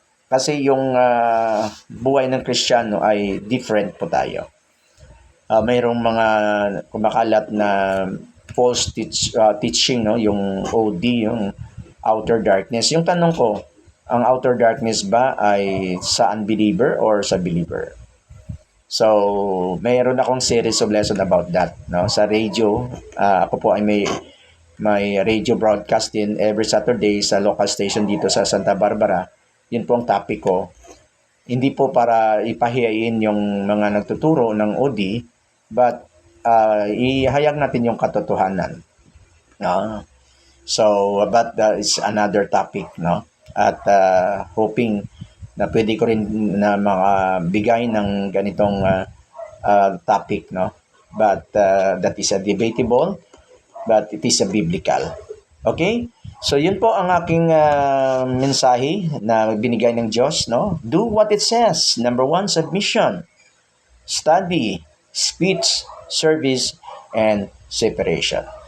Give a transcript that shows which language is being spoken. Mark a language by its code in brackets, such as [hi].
[tl] Kasi yung buhay ng Kristiyano ay different po tayo. Mayroong mga kumakalat na false teaching, no? Yung OD, yung outer darkness. Yung tanong ko, ang outer darkness ba ay sa unbeliever or sa believer? [en] So, [tl] mayroon akong [en] series of lesson about that, no? [tl] Sa radio, ako po ay may radio broadcast din every Saturday sa local station dito sa Santa Barbara. Yun po ang topic ko. Hindi po para ipahiyain yung mga nagtuturo ng OD, but ihayag natin yung katotohanan. [en] So, but it's another topic, [tl] no? At hoping na pwede ko rin na makabigay ng ganitong topic, no? [en] But that is a debatable, but it is a biblical. Okay? [tl] So, yun po ang aking mensahe na binigay ng Diyos, no? [en] Do what it says. Number 1, submission. Study, speech, service, and separation.